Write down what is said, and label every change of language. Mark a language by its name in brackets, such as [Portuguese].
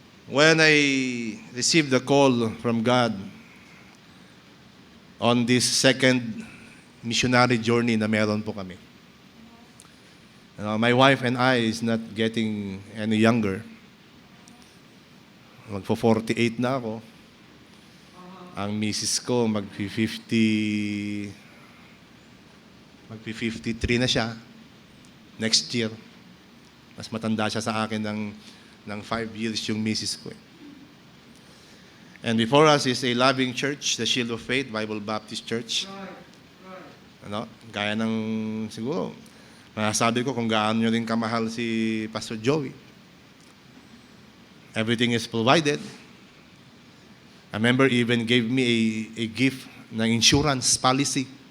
[English] When I received the call from God on this second missionary journey [Filipino] na meron po kami. [English] My wife and I is not getting any younger. [Filipino] Magpo-48 na ako. Ang misis ko magpi-53 na siya [English] next year. [Filipino] Mas matanda siya sa akin ng 5 years yung misis ko. [English] And before us is a loving church, the Shield of Faith Bible Baptist Church. Ano? [Filipino] Gaya ng siguro, masasabi ko kung gaano nyo rin kamahal si Pastor Joey. [English] Everything is provided. A member even gave me a gift ng insurance policy.